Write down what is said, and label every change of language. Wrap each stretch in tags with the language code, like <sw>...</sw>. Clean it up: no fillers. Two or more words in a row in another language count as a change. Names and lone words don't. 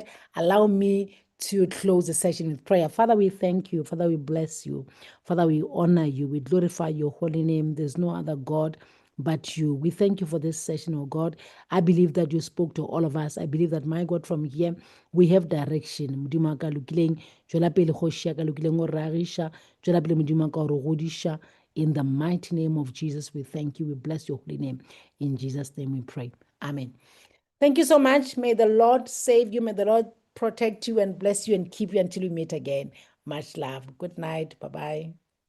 <en>Allow me to close the session with prayer. Father, we thank you. Father, we bless you. Father, we honor you. We glorify your holy name. There's no other God but you. We thank you for this session, oh God. I believe that you spoke to all of us. I believe that, my God, from here we have direction.</en> <nso>Modimo ka lokileng, tswela pele kgoši ya ka lokileng o ragisha, tswela pele Modimo ka o re godisha.</nso> <en>In the mighty name of Jesus, we thank you. We bless your holy name. In Jesus' name we pray. Amen. Thank you so much. May the Lord save you. May the Lord protect you and bless you and keep you until we meet again. Much love. Good night. Bye-bye.</en>